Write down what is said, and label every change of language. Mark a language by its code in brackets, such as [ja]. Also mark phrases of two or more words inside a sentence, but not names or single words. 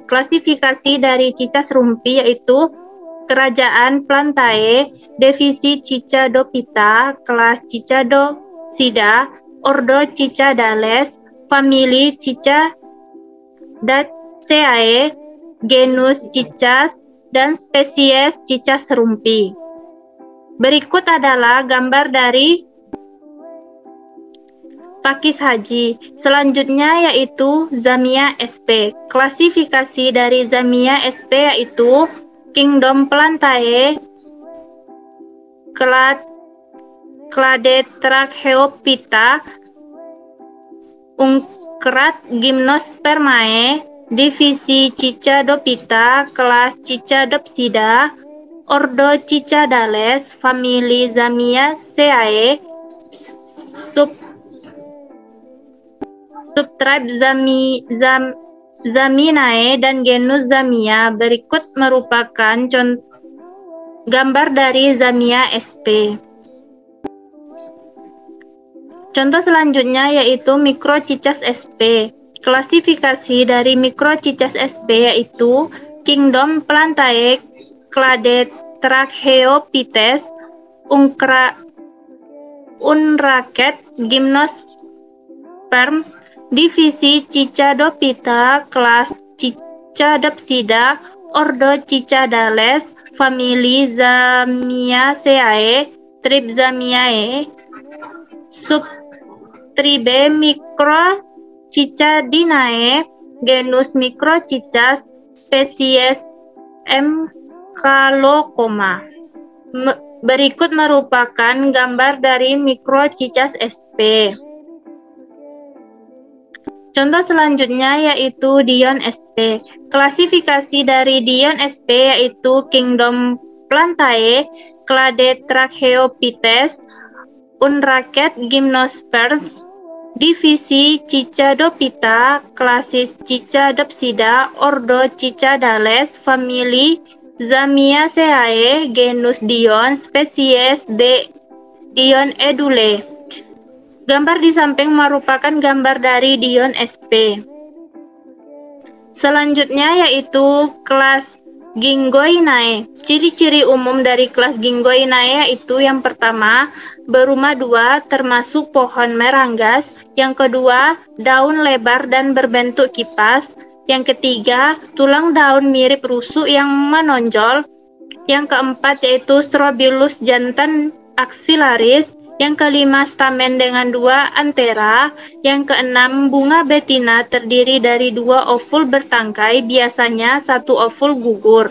[id] Klasifikasi dari cicas rumpi yaitu kerajaan Plantae, divisi Cicadophyta, kelas Cicadopsida, ordo Cicadales, famili Cicadaceae, genus Cicas, dan spesies cicas rumpi. Berikut adalah gambar dari pakis haji. Selanjutnya yaitu Zamia sp. Klasifikasi dari Zamia sp yaitu Kingdom Plantae, Clade Tracheophyta, Ungkrat Gymnospermae, divisi Cicadophyta, kelas Cicadopsida, ordo Cicadales, famili Zamiaceae, subtribe Zaminae, dan genus Zamia. Berikut merupakan gambar dari Zamia sp. Contoh selanjutnya yaitu Microcicas sp. Klasifikasi dari mikrocicas sp yaitu Kingdom Plantae, Clade Tracheophytes, Unraket, Gymnosperm, divisi Cicadophyta, kelas Cicadopsida, ordo Cicadales, famili Zamiaceae, tribe Zamiae, subtribe Microcicadinae, genus Microcicas, spesies M. Calocoma. Berikut merupakan gambar dari mikrocicas sp. Contoh selanjutnya yaitu Dion sp. Klasifikasi dari Dion sp yaitu Kingdom Plantae, Clade Tracheophytes, Unraket, Gymnosperms, divisi Cicadophyta, klasis Cicadopsida, ordo Cicadales, famili Zamiaceae, genus Dion, spesies Dion edule. Gambar di samping merupakan gambar dari Dion sp. Selanjutnya yaitu kelas Gingoinae. Ciri-ciri umum dari kelas Gingoinae yaitu yang pertama, berumah dua termasuk pohon meranggas, yang kedua, daun lebar dan berbentuk kipas, yang ketiga, tulang daun mirip rusuk yang menonjol, yang keempat yaitu strobilus jantan axillaris, yang kelima stamen dengan dua antera, yang keenam bunga betina terdiri dari dua ovul bertangkai, biasanya satu ovul gugur.